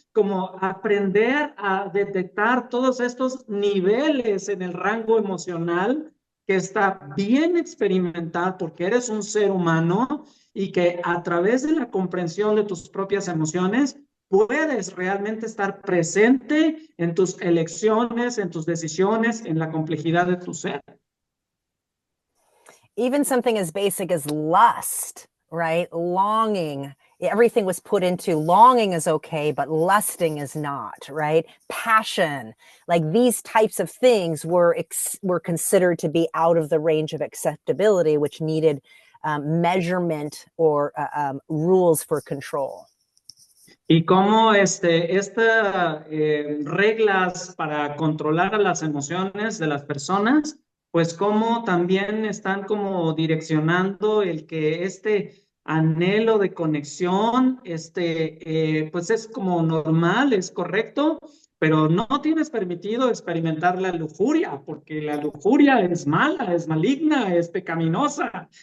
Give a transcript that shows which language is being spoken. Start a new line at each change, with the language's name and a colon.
Spanish: Como aprender a detectar todos estos niveles en el rango emocional que está bien experimentar porque eres un ser humano y que a través de la comprensión de tus propias emociones puedes realmente estar presente en tus elecciones, en tus decisiones, en la complejidad de tu ser.
English: Even something as basic as lust, right? Longing. Everything was put into longing is okay, but lusting is not, right? Passion, like these types of things were considered to be out of the range of acceptability, which needed measurement or rules for control.
Spanish: Y cómo estas reglas para controlar a las emociones de las personas, pues cómo también están como direccionando el que este anhelo de conexión, pues es como normal, es correcto, pero no tienes permitido experimentar la lujuria, porque la lujuria es mala, es maligna, es pecaminosa.